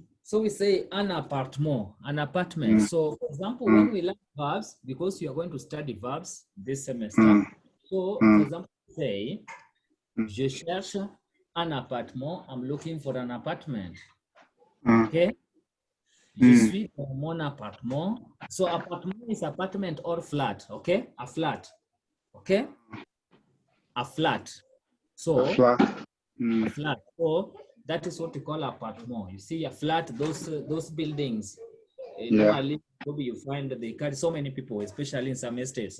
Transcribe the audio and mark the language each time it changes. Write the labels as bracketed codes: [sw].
[en] So we say an apartment, an apartment. So for example, when we learn verbs, because you are going to study verbs this semester. So for example, say, [fr] je cherche un appartement. [en] I'm looking for an apartment. Okay. [fr] Je suis dans mon appartement. [en] So apartment is apartment or flat. Okay. A flat. Okay. A flat. So a flat. So that is what we call apartment. You see a flat, those buildings. Normally, you find that they carry so many people, especially in some estates.